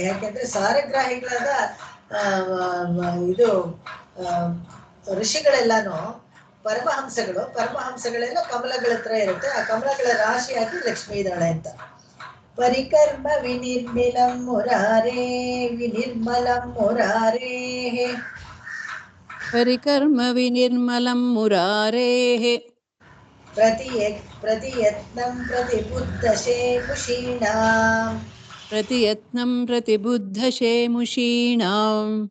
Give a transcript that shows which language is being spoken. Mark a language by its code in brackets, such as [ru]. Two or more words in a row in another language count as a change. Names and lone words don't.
[kn] ಯಾಕೆಂದ್ರೆ ಸಾರಗ್ರಾಹಿಗಳಾದ ಋಷಿಗಳೆಲ್ಲಾನು ಪರಮಹಂಸಗಳೆಲ್ಲ ಕಮಲಗಳ ಹತ್ರ ಇರುತ್ತೆ. ಆ ಕಮಲಗಳ ರಾಶಿಯಾಗಿ ಲಕ್ಷ್ಮೀ ಇದ್ದಾಳೆ ಅಂತ. [sa] ಪರಿಕರ್ಮ ವಿನಿರ್ಮಲಂ ಮುರಾರೇ ಪರಿಕರ್ಮ ವಿನಿರ್ಮಲಂ ಮುರಾರೇಃ ಪ್ರತಿಯತ್ನಂ ಪ್ರತಿಬುದ್ಧಶೇಮುಷೀಣಾಂ ಪ್ರತಿಯತ್ನಂ ಪ್ರತಿಬುದ್ಧಶೇಮುಷೀಣಾಂ